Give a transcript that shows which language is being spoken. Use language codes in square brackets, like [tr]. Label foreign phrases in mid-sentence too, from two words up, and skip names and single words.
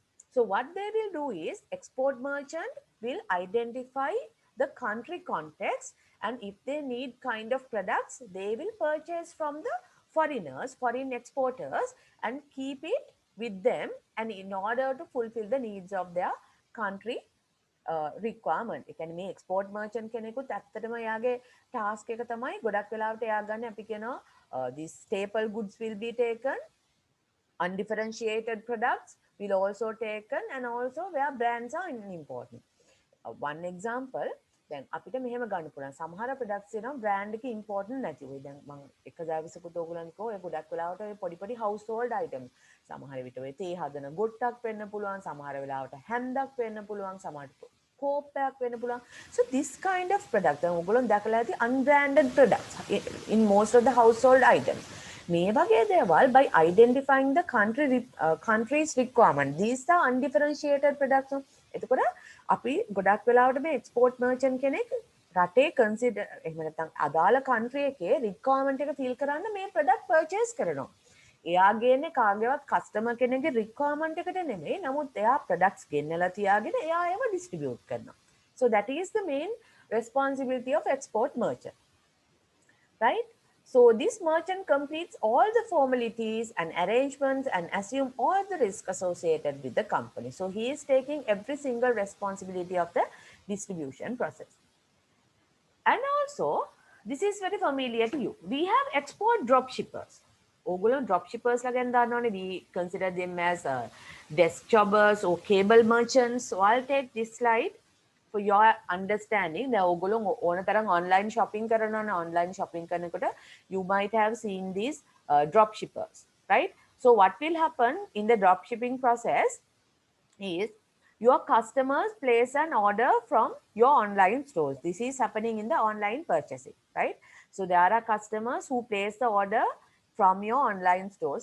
[en] So what they will do is export merchant will identify the country context, and if they need kind of products, they will purchase from the foreigners, foreign exporters, and keep it with them, and in order to fulfill the needs of their country requirement. [si] ඒ කියන්නේ මේ [en] export merchant [si] කෙනෙකුත් ඇත්තටම එයාගේ task එක තමයි ගොඩක් වෙලාවට එයා ගන්න අපි කියනවා [en] these staple goods will be taken, undifferentiated products will also taken, and also where brands are important. One example, [si] දැන් අපිට මෙහෙම ගන්න පුළුවන් සමහර products වෙනවා brand එක important නැති වෙයි. දැන් මම එක දවසකට ඕගොල්ලන් කිව්වා ඔය ගොඩක් වෙලාවට ඔය පොඩි [en] household items [si] සමහර විට ඔය තේ හදන ගොට්ටක් වෙන්න පුළුවන්, සමහර වෙලාවට හැන්දක් වෙන්න පුළුවන්, සමහරට කෝප්පයක් වෙන්න පුළුවන්. [en] So this kind of product [si] දැන් ඕගොල්ලන් දැකලා ඇති [en] unbranded products in most of the household items. [si] මේ වගේ දේවල් [en] by identifying the country's requirement, these are undifferentiated products. [si] එතකොට අපි ගොඩක් වෙලාවට මේ [en] export merchant [si] කෙනෙක් රටේ consider එහෙම නැත්නම් අදාළ country එකේ requirement එක fill කරන්න මේ [en] product purchase [si] කරනවා. එයාගේනේ කාගේවත් customer කෙනෙක්ගේ requirement එකට නෙමෙයි, නමුත් එයා products ගෙන්නලා තියාගෙන එයා ඒව distribute කරනවා. [en] So that is the main responsibility of export merchant, right? So this merchant completes all the formalities and arrangements and assume all the risk associated with the company. So he is taking every single responsibility of the distribution process. And also, this is very familiar to you. We have export drop shippers. Ogolo drop shippers again, we consider them as desk jobbers or cable merchants. So I'll take this slide for your understanding. The [si] ඕගොල්ලෝ ඕන තරම් [en] online shopping කරනවා, online shopping කරනකොට you might have seen these drop shippers, right? So what will happen in the drop shipping process is your customers place an order from your online stores. This is happening in the online purchasing, right? So there are customers who place the order from your online stores.